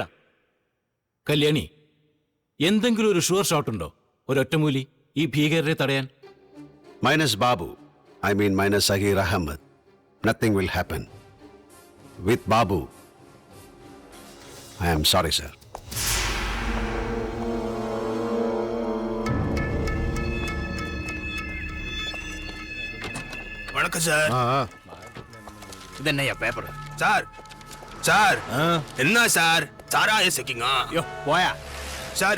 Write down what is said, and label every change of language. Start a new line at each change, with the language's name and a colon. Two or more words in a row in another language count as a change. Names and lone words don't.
Malayalam: കല്യാണി, എന്തെങ്കിലും ഒരു
English: sure shot
Malayalam: ഉണ്ടോ? ഒരു ഒറ്റമൂലി ഈ ഭീകരരെ തടയാൻ?
English: Minus Babu, I mean minus Zaheer Ahmed, nothing will happen. With Babu, I am sorry sir.
Tamil: வணக்கம் சார். இது என்னையா பேப்பர்? சார் சார் என்ன சார் சாராய செக்கிங்க? யோ போயா சார்.